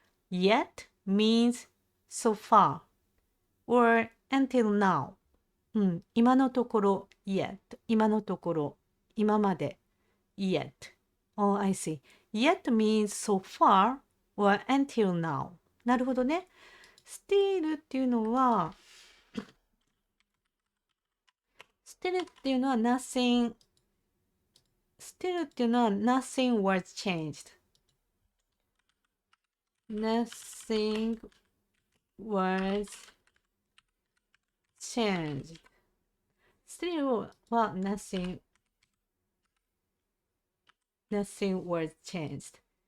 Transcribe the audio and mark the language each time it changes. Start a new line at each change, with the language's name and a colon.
English: Yet means so far or until now.
Japanese: 今のところ yet. 今のところ、今まで yet.
English: Oh, I see. Yet means so far or until now.
Japanese: なるほどね。 still っていうのは nothing.
English: Still
Japanese: っていうのは
English: nothing was changed. Nothing was changed. Still は nothing was changed.